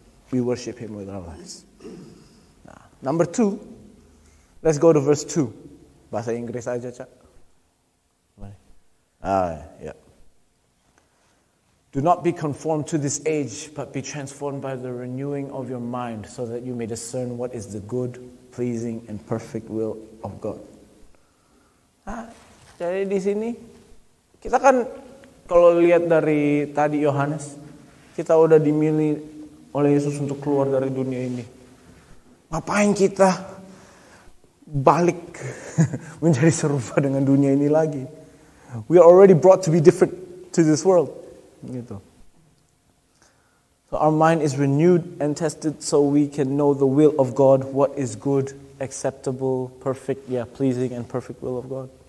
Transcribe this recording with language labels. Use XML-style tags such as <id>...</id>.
<en>We worship Him with our lives. Nah, number two, let's go to verse 2.</en> <id>Bahasa Inggris aja,</id> <en>Cak. Yeah. Do not be conformed to this age, but be transformed by the renewing of your mind, so that you may discern what is the good, pleasing, and perfect will of God.</en> <id>Jadi di sini kita kan kalau lihat dari tadi Yohanes, kita udah dimilih oleh Yesus untuk keluar dari dunia ini. Ngapain kita balik menjadi serupa dengan dunia ini lagi?</id> <en>We are already brought to be different to this world.</en> <id>Gitu.</id> <en>So our mind is renewed and tested so we can know the will of God, what is good, acceptable, perfect, pleasing and perfect will of God.</en>